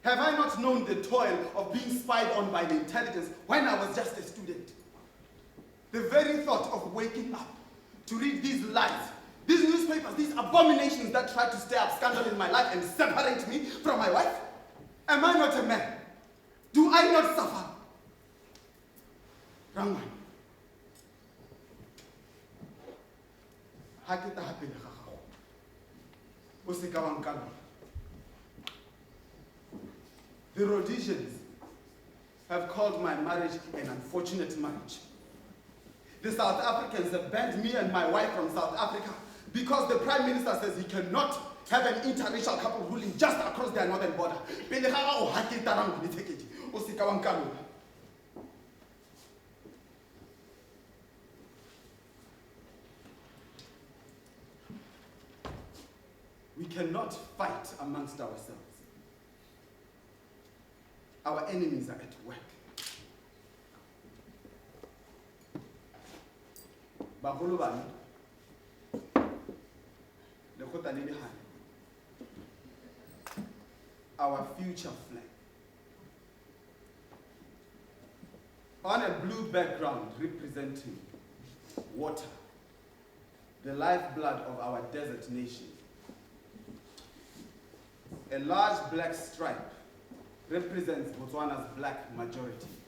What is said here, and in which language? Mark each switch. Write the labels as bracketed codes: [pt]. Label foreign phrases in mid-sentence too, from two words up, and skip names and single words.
[en] Have I not known the toil of being spied on by the intelligence when I was just a student? The very thought of waking up to read these lies, these newspapers, these abominations that try to stir up scandal in my life and separate me from my wife? Am I not a man? Do I not suffer? [tn] Rangwane, ha ke taha pele ga gago, o se ka wa nkalola. [en] The Rhodesians have called my marriage an unfortunate marriage. The South Africans have banned me and my wife from South Africa because the Prime Minister says he cannot have an interracial couple ruling just across their northern border. [tn] Pele ga gago ha ke tarang le thekedi, o se ka wa nkalola. [en] We cannot fight amongst ourselves. Our enemies are at work. [tn] Bagolo bana, lekgotla le lehane, [en] our future flag. On a blue background representing water, the lifeblood of our desert nation. A large black stripe represents Botswana's black majority.